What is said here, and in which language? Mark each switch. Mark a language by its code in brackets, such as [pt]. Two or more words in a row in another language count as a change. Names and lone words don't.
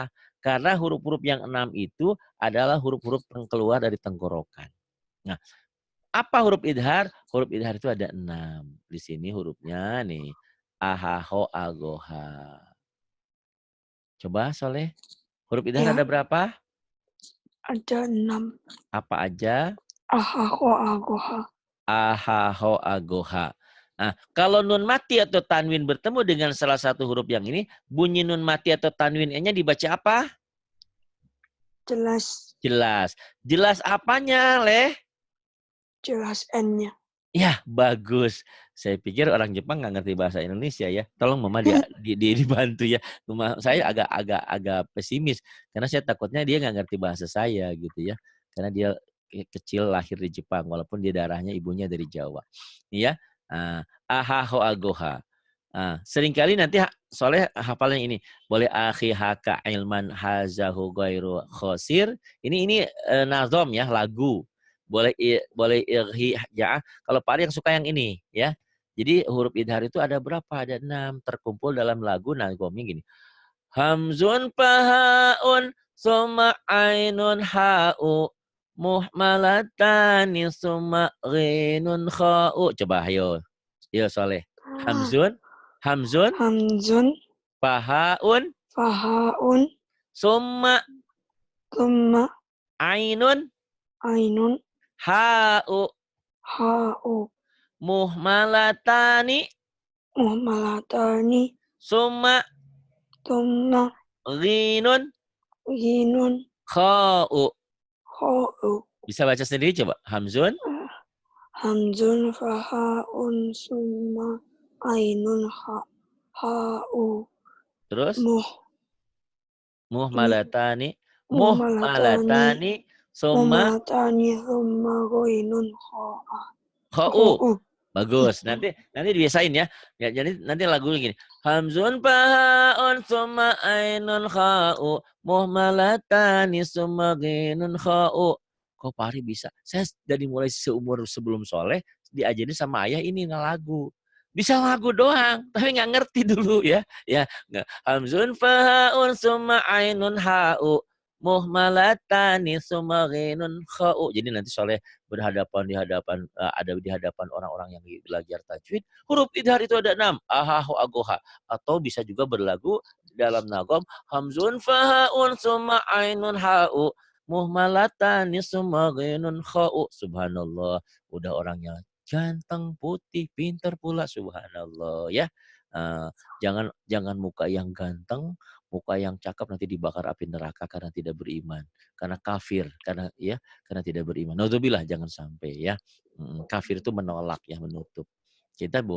[id] Karena huruf-huruf yang 6 itu adalah huruf-huruf yang keluar dari tenggorokan. Nah, apa huruf idhar? Huruf idhar itu ada 6. Di sini hurufnya nih. Ahaho agoha. Coba Soleh. Huruf idhar ada berapa? Ada 6. Apa aja? Ahaho agoha. Ahaho agoha. Nah, kalau nun mati atau tanwin bertemu dengan salah satu huruf yang ini, bunyi nun mati atau tanwin-nya dibaca apa? Jelas. Jelas. Jelas apanya, Leh? Jelas N-nya. Ya, bagus. Saya pikir orang Jepang nggak ngerti bahasa Indonesia ya. Tolong Mama dibantu ya. Saya agak pesimis karena saya takutnya dia nggak ngerti bahasa saya gitu ya. Karena dia kecil lahir di Jepang walaupun dia darahnya ibunya dari Jawa. Iya. Ahaho agoha. Seringkali nanti Soleh hafalnya ini. [ar] خذ أخي هاك علما هذا غير خاسر. [id] Ini nazom ya, lagu. Boleh irhi ya. Kalau Pak Ari yang suka yang ini ya. Jadi huruf idhar itu ada berapa? Ada 6 terkumpul dalam lagu nagomnya gini. [ar] همز فهاء ثم عين حاء مهملتان ثم غين خاء. [id] Coba ayo. Yo Soleh. [ar] همز فهاء ثم عين حاء مهملتان ثم غين خاء. [id] Bisa baca sendiri coba. [ar] Hamzun فهاء ثم عين حاء. terus مهملتان ثم ghinun kha'u. [id] Bagus. Nanti dibiasain ya. Jadi nanti lagunya gini. [ar] همز فهاء ثم عين خاء مهملتان ثم غين خاء. [id] Kok Pak Ari bisa? Saya dari mulai seumur sebelum Soleh diajarin sama ayah ini lagu. Bisa lagu doang, tapi nggak ngerti dulu ya. Ya, [ar] همز فهاء ثم عين حاء مهملتان ثم غين خاء. [id] Jadi nanti Soleh ada di hadapan orang-orang yang belajar tajwid. Huruf idhar itu ada 6. Ahaho agoha. Atau bisa juga berlagu dalam nagom. [ar] همز فهاء ثم عين حاء مهملتان ثم غين خاء. [id] Subhanallah. Udah orangnya ganteng, putih, pintar pula, subhanallah ya. Jangan muka yang ganteng, muka yang cakep nanti dibakar api neraka karena tidak beriman, karena kafir, karena tidak beriman. Naudzubillah, jangan sampai ya. Kafir itu menolak ya, menutup.